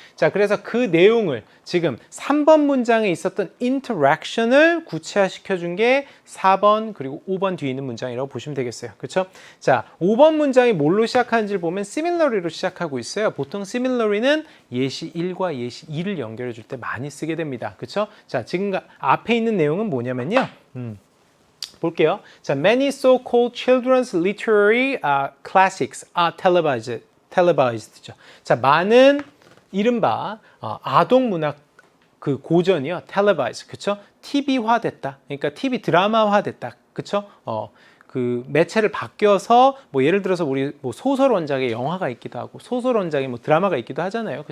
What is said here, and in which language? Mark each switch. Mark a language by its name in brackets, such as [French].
[Korean] 자, 그래서 그 내용을 지금 3번 문장에 있었던 interaction을 구체화시켜 준 게 4번 그리고 5번 뒤에 있는 문장이라고 보시면 되겠어요. 그쵸? 자, 5번 문장이 뭘로 시작하는지를 보면 similarly로 시작하고 있어요. 보통 similarly는 예시 1과 예시 2를 연결해 줄 때 많이 쓰게 됩니다. 그쵸? 자, 지금 앞에 있는 내용은 뭐냐면요. 볼게요. [English] 자, many so-called children's literary classics are televised죠. [Korean] 자, 많은 이른바 아동 문학 그 고전이요. televised. 그쵸? TV화됐다. 그러니까 TV 드라마화됐다. 그쵸? 그 매체를 바뀌어서 뭐 예를 들어서 우리 뭐 소설 원작의 영화가 있기도 하고 소설 원작의 뭐 드라마가 있기도 하잖아요.